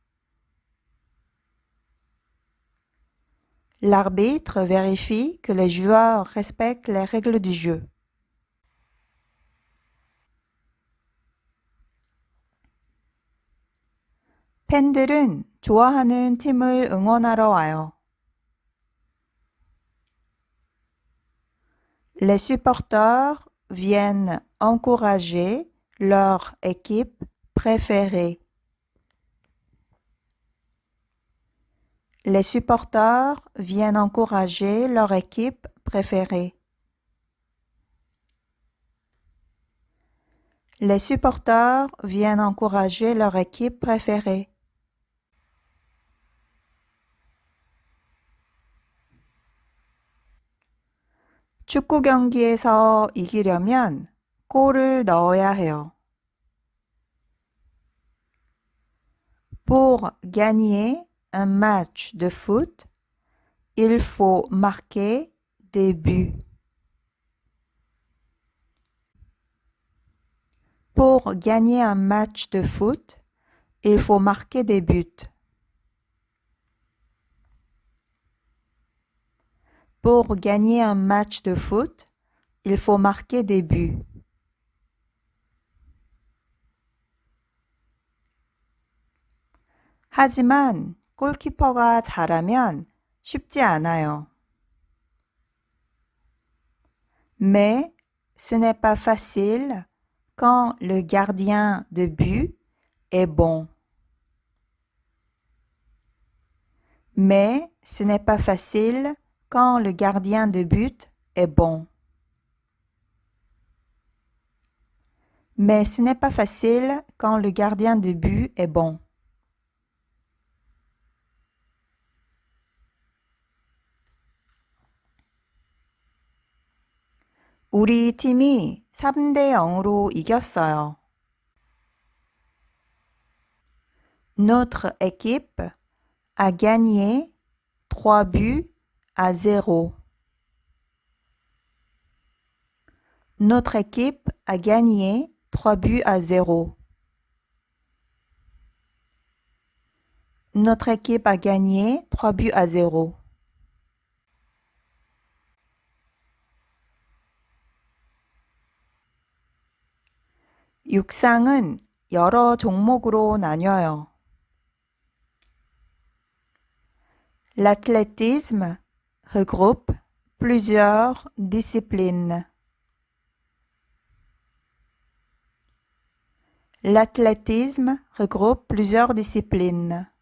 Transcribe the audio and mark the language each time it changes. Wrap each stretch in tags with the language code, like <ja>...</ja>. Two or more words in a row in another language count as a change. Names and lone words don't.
<fr>L'arbitre vérifie que les joueurs respectent les règles du jeu.</fr> <ko>팬들은 좋아하는 팀을 응원하러 와요.</ko> <fr>Les supporters viennent encourager leur équipe préférée. Les supporters viennent encourager leur équipe préférée. Les supporters viennent encourager leur équipe préférée.</fr> <ko>축구 경기에서 이기려면 골을 넣어야 해요.</ko> <fr>Pour gagner un match de foot, il faut marquer des buts. Pour gagner un match de foot, il faut marquer des buts. Pour gagner un match de foot, il faut marquer des buts.</fr> <ko>하지만 골키퍼가 잘하면 쉽지 않아요.</ko> <fr>Mais ce n'est pas facile quand le gardien de but est bon. Mais ce n'est pas facile quand le gardien de but est bon. Mais ce n'est pas facile quand le gardien de but est bon.</fr> <ko>우리 팀이 3대 0으로 이겼어요.</ko> <fr>Notre équipe a gagné 3 buts à 0. Notre équipe a gagné 3 buts à 0. Notre équipe a gagné 3 buts à 0.</fr> <ko>육상은 여러 종목으로 나뉘어요.</ko> <fr>L'athlétisme regroupe plusieurs disciplines. L'athlétisme regroupe plusieurs disciplines.</fr>